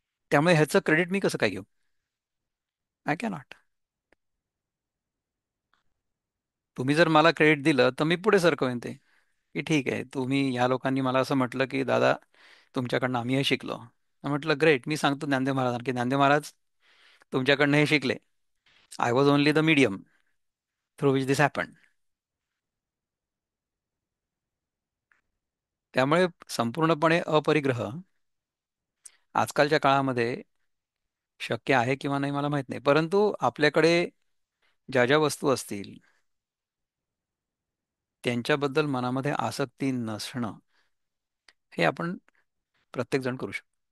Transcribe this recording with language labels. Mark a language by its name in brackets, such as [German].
[Marathi] त्यामुळे ह्याचं क्रेडिट मी कसं काय घेऊ? [English] I cannot. [Marathi] तुम्ही जर मला क्रेडिट दिलं तर मी पुढे सरकवेन ते, की ठीक आहे, तुम्ही ह्या लोकांनी मला असं म्हटलं की दादा तुमच्याकडनं आम्ही हे शिकलो. म्हटलं ग्रेट, मी सांगतो ज्ञानदेव महाराज की ज्ञानदेव महाराज तुमच्याकडनं हे शिकले. [English] I was only the medium through which this happen. [Marathi] त्यामुळे संपूर्णपणे अपरिग्रह आजकालच्या काळामध्ये शक्य आहे किंवा नाही मला माहित नाही, परंतु आपल्याकडे ज्या ज्या वस्तू असतील त्यांच्याबद्दल मनामध्ये आसक्ती नसणं, हे आपण प्रत्येक जण करू शकतो.